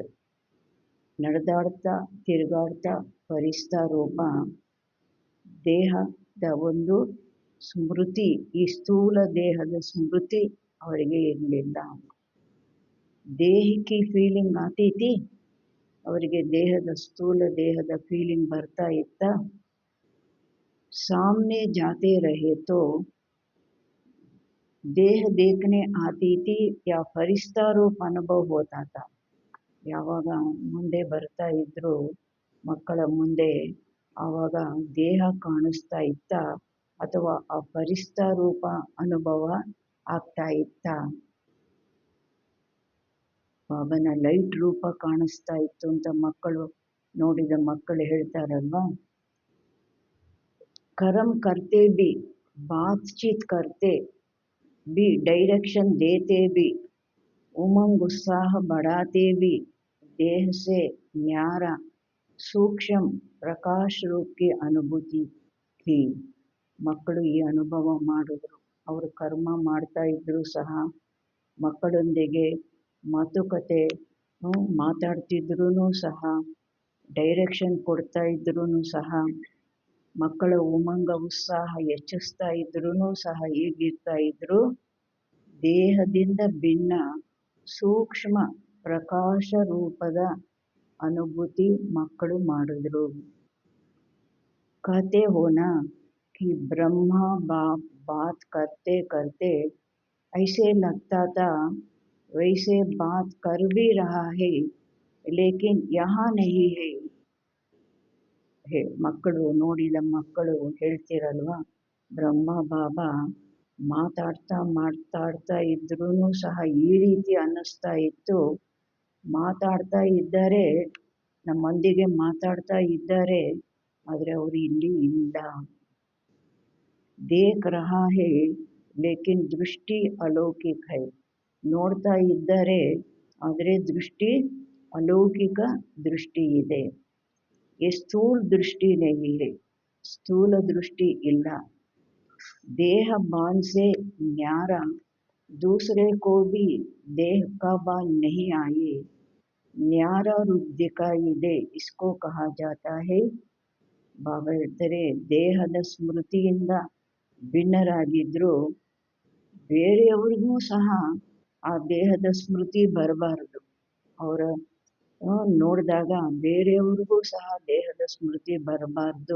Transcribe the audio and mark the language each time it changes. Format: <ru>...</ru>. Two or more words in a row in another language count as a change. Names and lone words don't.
<kn>ನಡೆದಾಡ್ತಾ ತಿರುಗಾಡ್ತಾ ಫರಿಸ್ತಾ ರೂಪ, ದೇಹದ ಒಂದು ಸ್ಮೃತಿ, ಈ ಸ್ಥೂಲ ದೇಹದ ಸ್ಮೃತಿ ಅವರಿಗೆ ಇರಲಿಲ್ಲ. ದೇಹಕ್ಕೆ ಫೀಲಿಂಗ್ ಆತೈತಿ, ಅವರಿಗೆ ದೇಹದ ಸ್ಥೂಲ ದೇಹದ ಫೀಲಿಂಗ್ ಬರ್ತಾ ಇತ್ತ.</kn> <hi>सामने जाते रहे तो देह देखने आती थी या फरिश्ता रूप अनुभव होता था.</hi> <kn>ಯಾವಾಗ ಮುಂದೆ ಬರ್ತಾ ಇದ್ರು ಮಕ್ಕಳ ಮುಂದೆ, ಆವಾಗ ದೇಹ ಕಾಣಿಸ್ತಾ ಇತ್ತ ಅಥವಾ ಆ ಫರಿಶ್ತಾ ರೂಪ ಅನುಭವ ಆಗ್ತಾ ಇತ್ತ. ಬಾಬನ ಲೈಟ್ ರೂಪ ಕಾಣಿಸ್ತಾ ಇತ್ತು ಅಂತ ಮಕ್ಕಳು ನೋಡಿದ ಮಕ್ಕಳು ಹೇಳ್ತಾರಲ್ವಾ.</kn> <hi>कर्म करते भी, बातचीत करते भी, डायरेक्शन देते भी, उमंग उत्साह बढ़ाते भी, देह से न्यारा सूक्ष्म प्रकाश रूप की अनुभूति थी.</hi> <kn>ಮಕ್ಕಳು ಈ ಅನುಭವ ಮಾಡಿದ್ರು. ಅವರು ಕರ್ಮ ಮಾಡ್ತಾ ಇದ್ರು ಸಹ, ಮಕ್ಕಳೊಂದಿಗೆ ಮಾತುಕತೆ ಮಾತಾಡ್ತಿದ್ರೂ ಸಹ, ಡೈರೆಕ್ಷನ್ ಕೊಡ್ತಾ ಇದ್ರೂ ಸಹ, ಮಕ್ಕಳ ಉಮಂಗ ಉತ್ಸಾಹ ಹೆಚ್ಚಿಸ್ತಾ ಇದ್ರೂ ಸಹ ಹೇಗಿರ್ತಾ ಇದ್ರು? ದೇಹದಿಂದ ಭಿನ್ನ ಸೂಕ್ಷ್ಮ ಪ್ರಕಾಶ ರೂಪದ ಅನುಭೂತಿ ಮಕ್ಕಳು ಮಾಡಿದ್ರು.</kn> <hi>कहते हो ना कि ब्रह्मा बाप बात करते करते ऐसे लगता था वैसे बात कर भी रहा है लेकिन यहाँ नहीं है.</hi> <kn>ಮಕ್ಕಳು ನೋಡಿದ ಮಕ್ಕಳು ಹೇಳ್ತಿರಲ್ವ, ಬ್ರಹ್ಮ ಬಾಬಾ ಮಾತಾಡ್ತಾ ಇದ್ರೂ ಸಹ ಈ ರೀತಿ ಅನ್ನಿಸ್ತಾ ಇತ್ತು. ಮಾತಾಡ್ತಾ ಇದ್ದಾರೆ, ನಮ್ಮೊಂದಿಗೆ ಮಾತಾಡ್ತಾ ಇದ್ದಾರೆ, ಆದರೆ ಅವರು ಇಲ್ಲಿ ಇಲ್ಲ.</kn> <hi>देख रहा है लेकिन दृष्टि अलौकिक है.</hi> <kn>ನೋಡ್ತಾ ಇದ್ದಾರೆ, ಆದರೆ ದೃಷ್ಟಿ ಅಲೌಕಿಕ ದೃಷ್ಟಿ ಇದೆ.</kn> <hi>स्थूल दृष्टि नहीं है,</hi> <kn>ಸ್ಥೂಲ ದೃಷ್ಟಿ ಇಲ್ಲ.</kn> <hi>देह बान से न्यारा दूसरे को भी देह का बान नहीं आए, न्यारा रूप दिखाई दे, इसको कहा जाता है.</hi> <kn>ಬಾಬಾ ಹೇಳ್ತಾರೆ, ದೇಹದ ಸ್ಮೃತಿಯಿಂದ ಭಿನ್ನರಾಗಿದ್ರು, ಬೇರೆಯವ್ರಿಗೂ ಸಹ ಆ ದೇಹದ ಸ್ಮೃತಿ ಬರಬಾರದು. ಅವರ ನೋಡಿದಾಗ ಬೇರೆಯವ್ರಿಗೂ ಸಹ ದೇಹದ ಸ್ಮೃತಿ ಬರಬಾರ್ದು.</kn>